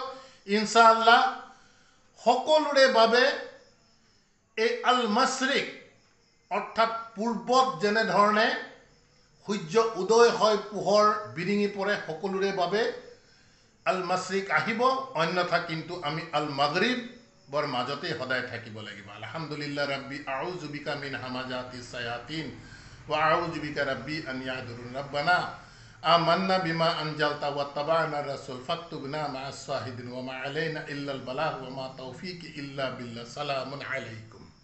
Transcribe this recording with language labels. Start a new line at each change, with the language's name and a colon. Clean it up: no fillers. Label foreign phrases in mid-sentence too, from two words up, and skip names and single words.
Assamese: ইনশাআল্লাহ সকলোৰে বাবে এই
Arabic: المشرق,
Assamese: অৰ্থাৎ পূৰ্বত যেনেধৰণে সূৰ্য উদয় হয়, পোহৰ বিৰিঙি পৰে, সকলোৰে বাবে
Arabic: المشرق
Assamese: আহিব, অন্যথা কিন্তু আমি
Arabic: المغرب
Assamese: মাজতেই সদায় থাকিব লাগিব।
Arabic: الحمد لله رب أعوذ بك من همزات الشياطين وأعوذ بك رب أن يحضرون. ربنا آمنا بما أنزلت واتبعنا الرسول فاكتبنا مع الشاهدين وما علينا إلا البلاغ وما توفيقي إلا بالله. سلام عليكم.